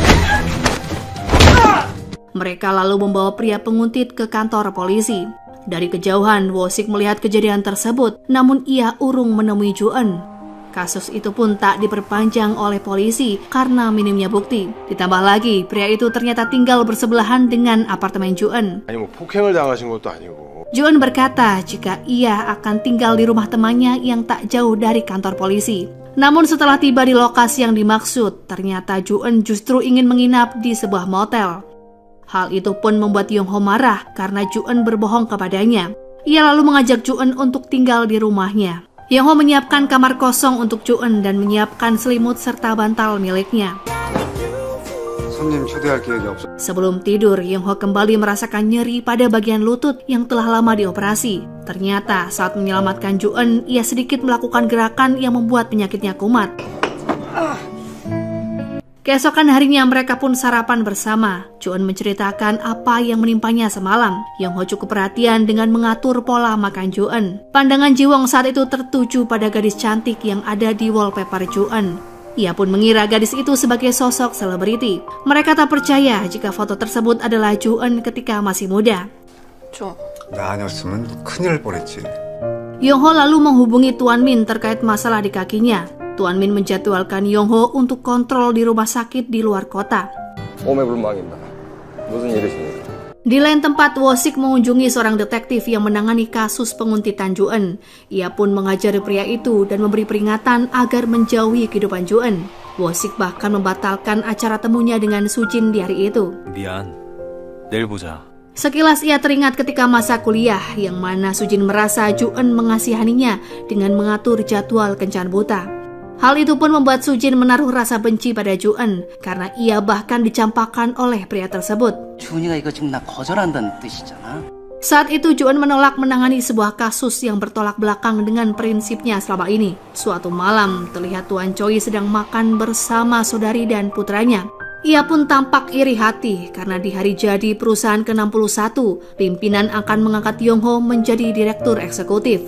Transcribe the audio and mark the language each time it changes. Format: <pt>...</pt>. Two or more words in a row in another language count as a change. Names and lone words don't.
<id>Mereka lalu membawa pria penguntit ke kantor polisi. Dari kejauhan, Wo-sik melihat kejadian tersebut, namun ia urung menemui Ju-eun. Kasus itu pun tak diperpanjang oleh polisi karena minimnya bukti. Ditambah lagi, pria itu ternyata tinggal bersebelahan dengan apartemen Ju-eun.</id> <ko>아니 뭐 폭행을 당하신 것도 아니고.</ko> <id>Ju-eun berkata jika ia akan tinggal di rumah temannya yang tak jauh dari kantor polisi. Namun setelah tiba di lokasi yang dimaksud, ternyata Ju-eun justru ingin menginap di sebuah motel. Hal itu pun membuat Yong-ho marah karena Ju-eun berbohong kepadanya. Ia lalu mengajak Ju-eun untuk tinggal di rumahnya. Yong-ho menyiapkan kamar kosong untuk Ju-eun dan menyiapkan selimut serta bantal miliknya.</id> <ko>손님 초대할 계획이 없어.</ko> <id>Sebelum tidur, Yong-ho kembali merasakan nyeri pada bagian lutut yang telah lama dioperasi. Ternyata saat menyelamatkan Ju-eun, ia sedikit melakukan gerakan yang membuat penyakitnya kumat. Keesokan harinya mereka pun sarapan bersama. Ju-eun menceritakan apa yang menimpanya semalam. Yong-ho cukup perhatian dengan mengatur pola makan Ju-eun. Pandangan Ji-won saat itu tertuju pada gadis cantik yang ada di wallpaper Ju-eun. Ia pun mengira gadis itu sebagai sosok selebriti. Mereka tak percaya jika foto tersebut adalah Ju-eun ketika masih muda.</id> <ko>나 아니었으면 큰일 날 뻔했지.</ko> <id>Yong-ho lalu menghubungi Tuan Min terkait masalah di kakinya. Tuan Min menjadwalkan Yong-ho untuk kontrol di rumah sakit di luar kota.</id> <ko>몸에 불망입니다. 무슨 일이십니까?</ko> <id>Di lain tempat, Wo-sik mengunjungi seorang detektif yang menangani kasus penguntitan Ju-eun. Ia pun mengajari pria itu dan memberi peringatan agar menjauhi kehidupan Ju-eun. Wo-sik bahkan membatalkan acara temunya dengan Sujin di hari itu.</id> <ko>미안. 내일 보자.</ko> <id>Sekilas ia teringat ketika masa kuliah, yang mana Sujin merasa Ju-eun mengasihaninya dengan mengatur jadwal kencan buta. Hal itu pun membuat Sujin menaruh rasa benci pada Ju-eun karena ia bahkan dicampakkan oleh pria tersebut.</id> <ko>주은이가 이거 지금 나 거절한다는 뜻이잖아.</ko> <id>Saat itu Ju-eun menolak menangani sebuah kasus yang bertolak belakang dengan prinsipnya selama ini. Suatu malam terlihat Tuan Choi sedang makan bersama saudari dan putranya. Ia pun tampak iri hati karena di hari jadi perusahaan ke-61, pimpinan akan mengangkat Yong-ho menjadi direktur eksekutif.</id>